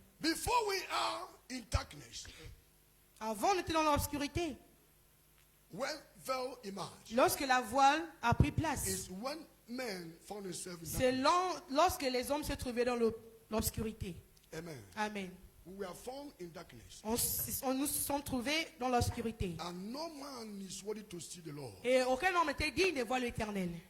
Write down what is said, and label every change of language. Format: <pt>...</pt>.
<en>Before we are in darkness,</en> <fr>Avant, on était dans l'obscurité.</fr> <en>when veil emerge,</en> <fr>Lorsque la voile a pris place,</fr> <en>is when men found themselves in</en> <fr>c'est</fr> <en>darkness.</en> <fr>lorsque les hommes se trouvaient dans l'obscurité. Amen. Amen.</fr> <en>We are found in darkness.</en> <fr>On nous sommes trouvés dans l'obscurité.</fr> <en>And no man is worthy to see the Lord.</en> <fr>Et aucun homme était digne de voir l'éternel.</fr>